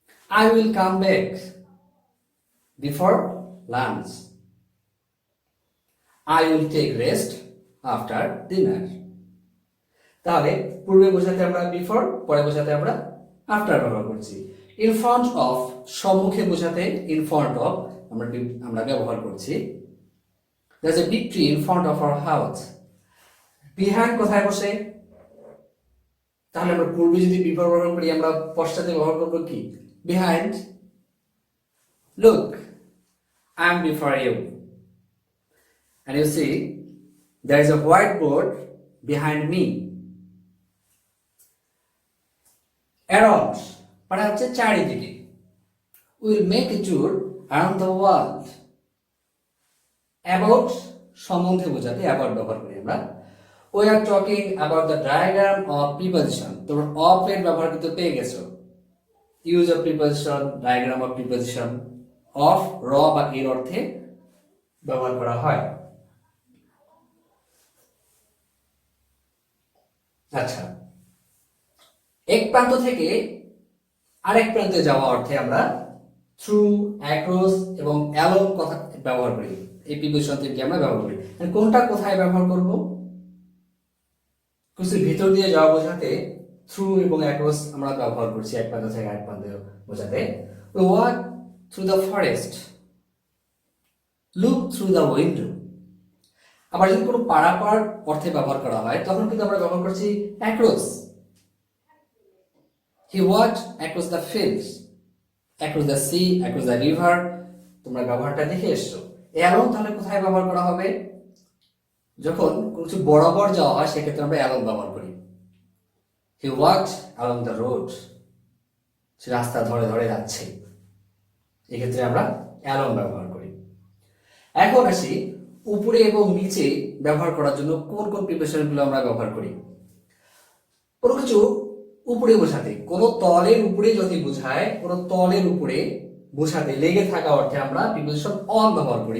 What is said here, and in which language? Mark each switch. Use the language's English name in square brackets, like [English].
[English] I will come back before lunch, I will take rest after dinner. [Bangla] তাহলে পূর্বে বোঝাতে আমরা বিফোর, পরে বোঝাতে আমরা আফটার ব্যবহার করছি। ইন ফ্রন্ট অফ সম্মুখে বোঝাতে ইন ফ্রন্ট অফ আমরা ব্যবহার করছি। [English] There's a big tree in front of our house. [Bangla] Behind কোথায় বসে? তাহলে আমরা পূর্বে যদি বিফোর ব্যবহার করি আমরা পশ্চাতে ব্যবহার করব কি? [English] Behind. Look, I'm before you. And you see, there is a whiteboard behind me. [Bangla] Around মানে হচ্ছে চারিদিকে। [English] We'll make a tour around the world. [Bangla] About সম্বন্ধে বোঝাতে about ব্যবহার করি আমরা। [English] We are talking about the diagram of preposition. [Bangla] তোমরা of এর ব্যবহার কিন্তু পেয়ে গেছো। [English] Use of preposition, diagram of preposition, [Bangla] of র বা এর অর্থে ব্যবহার করা হয়। আচ্ছা, এক প্রান্ত থেকে আরেক প্রান্তে যাওয়া অর্থে আমরা থ্রু, অ্যাক্রস এবং অ্যালং কথা ব্যবহার করি। এই প্রিপোজিশন তিনটি আমরা ব্যবহার করি। কোনটা কোথায় ব্যবহার করব? কিছু ভিতর দিয়ে যাওয়া বোঝাতে থ্রু এবং অ্যাক্রস আমরা ব্যবহার করছি, এক প্রান্ত থেকে আরেক প্রান্তে বোঝাতে। [English] We walk through the forest. Look through the window. [Bangla] আবার যদি কোনো পারাপার অর্থে ব্যবহার করা হয় তখন কিন্তু আমরা ব্যবহার করছি across. [English] He walked across the fields, across the sea, across the river. [Bangla] তোমরা ব্যবহারটা দেখে এসছো। অ্যালং তাহলে কোথায় ব্যবহার করা হবে? যখন কিছু বরাবর যাওয়া হয় সেক্ষেত্রে আমরা অ্যালং ব্যবহার করি। [English] He walked along the road. [Bangla] সে রাস্তা ধরে ধরে যাচ্ছে, এক্ষেত্রে আমরা অ্যালং ব্যবহার করি। এখন আসি উপরে এবং নিচে ব্যবহার করার জন্য কোন কোন প্রিপোজিশনগুলো আমরা ব্যবহার করি। কোনো কিছু উপরে বোঝাতে, কোন তলের উপরে যদি বোঝায়, কোন তলের উপরে বোঝাতে লেগে থাকা অর্থে আমরা প্রিপোজিশন অন ব্যবহার করি।